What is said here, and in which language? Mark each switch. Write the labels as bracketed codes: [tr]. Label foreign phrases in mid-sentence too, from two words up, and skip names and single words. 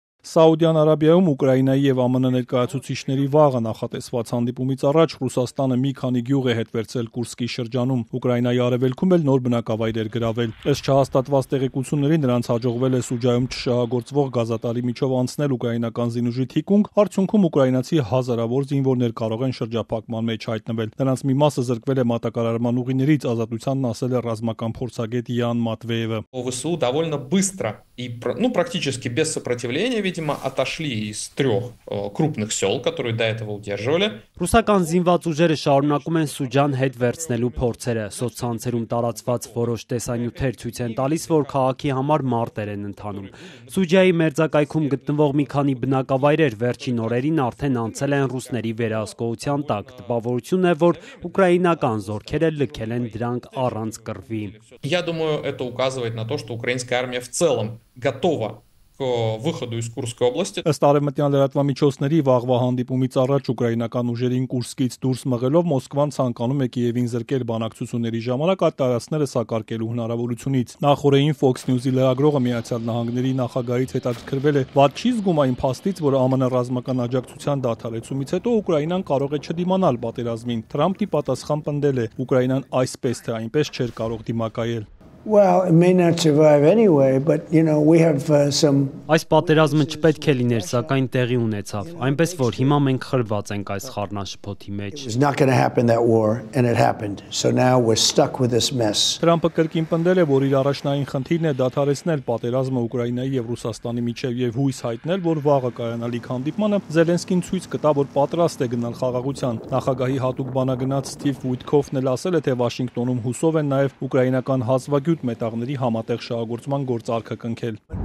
[hy] Սաուդյան Արաբիայում Ուկրաինայի եւ ԱՄՆ ներկայացուցիչների վաղը նախատեսված հանդիպումից առաջ Ռուսաստանը մի քանի գյուղ է հետ վերցրել Կուրսկի շրջանում։ Ուկրաինայի արևելքում էլ նոր բնակավայրեր գրավել։ Ըստ չհաստատված տեղեկությունների նրանց հաջողվել է Սուջայում չշահագործվող գազատարի միջով անցնել ուկրաինական զինուժի թիկունք, արդյունքում ուկրաինացի հազարավոր զինվորներ կարող են շրջափակման մեջ հայտնվել։ Նրանց մի մասը զրկվել է մատակարարման ուղիներից, ազատությանն ասել է ռազմական փորձագետ Յան Մատվեևը։ [ru] ВСУ довольно быстро и практически без сопротивления, видимо, отошли из 3 крупных сел, которые до этого удерживали. [hy] Ռուսական զինված ուժերը շարունակում են Սուջան հետ վերցնելու փորձերը։ Սոցցանցերում տարածված որոշ տեսանյութեր ցույց են տալիս, որ քաղաքի համար մարտեր են ընթանում։ Սուջայի մերձակայքում գտնվող մի քանի բնակավայրեր վերջին օրերին արդեն անցել են ռուսների վերահսկողության տակ։ Տպավորություն է, որ ուկրաինական զորքերը լքել են դրանք առանց կռվի։ [ru] Я думаю, это указывает на то, что украинская армия в целом готова к выходу из Курской области. [hy] Ըստ արևմտյան լրատվամիջոցների վաղվա հանդիպումից առաջ ուկրաինական ուժերին Կուրսկից դուրս մղելով Մոսկվան ցանկանում է Կիևին զրկել բանակցությունների ժամանակ այդ տարածքները սակարկելու հնարավորությունից։ Նախորդին Fox News-ի լրագրողը Միացյալ Նահանգների նախագահից հետաքրքրվել է, «Ված չի զգում այն փաստից, որ ԱՄՆ ռազմական աջակցության դադարեցումից հետո Ուկրաինան կարող է չդիմանալ պատերազմին»։ Թրամփի պատասխան պնդել է. «Ուկրաինան այսպես թե այնպես չէր կարող դիմակայել»։ [en] Well, it may not survive anyway, but we have some. [hy] Այս պատերազմը չպետք է լիներ, սակայն տեղի ունեցավ։ Այնպես որ հիմա մենք խրված ենք այս խառնաշփոթի մեջ։ [en] It was not going to happen that war, and it happened. So now we're stuck with this mess. [hy] Թրամփը կրկին պնդել է, որ իր առաջնային խնդիրն է դադարեցնել պատերազմը Ուկրաինայի եւ Ռուսաստանի միջեւ եւ հույս հայտնել, որ վաղը կայանալիք հանդիպմանը Զելենսկին ցույց կտա, որ պատրաստ է գնալ խաղաղության։ Նախագահի հատուկ բանագնաց Սթիվ Ուիթքոֆն էլ ասել է, թե Վաշինգտոնում հուսով են նաեւ ուկրաինական հազվագյուտ մետաղների համատեղ շահագործման գործարքը կնքել։